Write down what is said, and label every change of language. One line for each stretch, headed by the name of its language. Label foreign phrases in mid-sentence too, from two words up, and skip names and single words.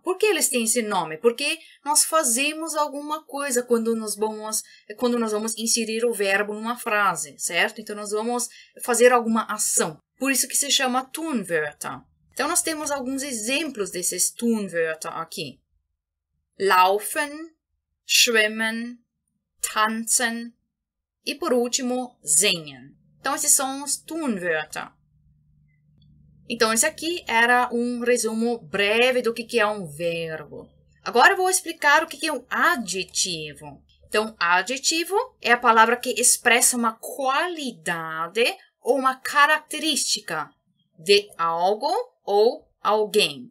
Portuguese: Por que eles têm esse nome? Porque nós fazemos alguma coisa quando nós vamos inserir o verbo numa frase, certo? Então, nós vamos fazer alguma ação. Por isso que se chama Tunwörter. Então, nós temos alguns exemplos desses Tunwörter aqui.
German: Laufen, schwimmen, tanzen
Portuguese: e, por último,
German: singen.
Portuguese: Então, esses são os Tunwörter. Então, esse aqui era um resumo breve do que é um verbo. Agora, eu vou explicar o que é um adjetivo. Então, adjetivo é a palavra que expressa uma qualidade ou uma característica de algo ou alguém.